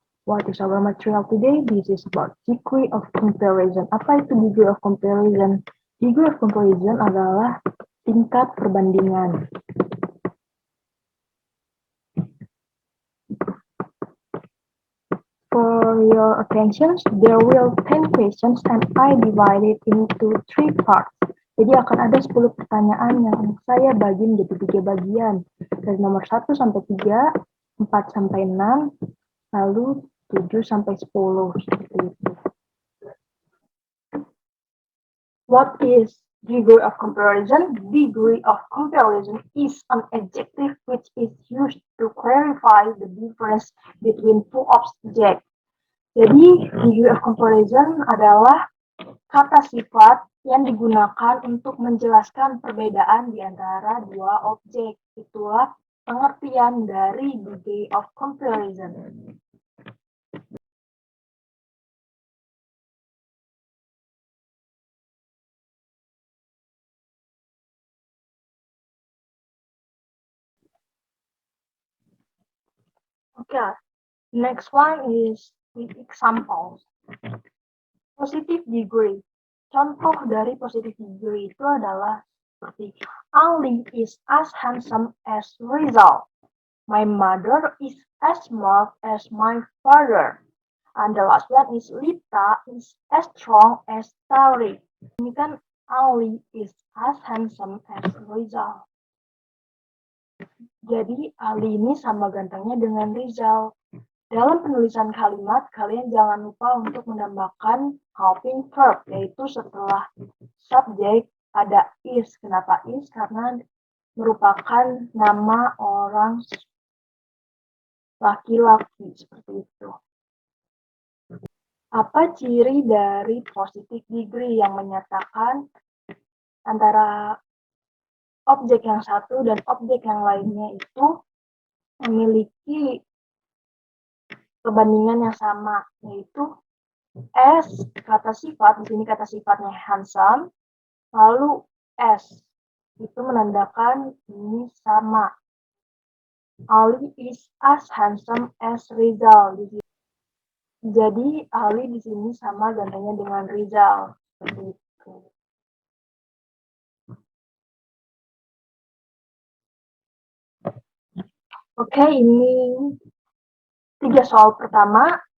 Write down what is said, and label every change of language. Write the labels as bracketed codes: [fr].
[en] What is our material today? This is about degree of comparison. [id] Apa itu degree of comparison? Degree of comparison adalah tingkat perbandingan. [en] For your attention, there will 10 questions and I divided into 3 parts. [id] Jadi akan ada 10 pertanyaan yang saya bagi menjadi 3 bagian. Dari nomor 1 sampai 3, 4 sampai 6, lalu 7 sampai 10. Seperti itu. [en] What is degree of comparison? Degree of comparison is an adjective which is used to clarify the difference between two objects. [id] Jadi, degree of comparison adalah kata sifat yang digunakan untuk menjelaskan perbedaan di antara dua objek. Itulah pengertian dari degree of comparison. [en] Okay, next one is with examples. Positive degree. [id] Contoh dari positive degree itu adalah seperti [en] Ali is as handsome as Rizal. My mother is as smart as my father. And the last one is Lita is as strong as Tari. [id] Ini kan [en] Ali is as handsome as Rizal. [id] Jadi Ali ini sama gantengnya dengan Rizal. Dalam penulisan kalimat, kalian jangan lupa untuk menambahkan helping verb, yaitu setelah subjek ada is. Kenapa is? Karena merupakan nama orang laki-laki, seperti itu. Apa ciri dari positive degree yang menyatakan antara objek yang satu dan objek yang lainnya itu memiliki perbandingan yang sama, yaitu S kata sifat, di sini kata sifatnya handsome, lalu S itu menandakan ini sama. [en] Ali is as handsome as Rizal. [id] Jadi Ali di sini sama gantengnya dengan Rizal. Seperti itu. Oke, ini 3 soal pertama.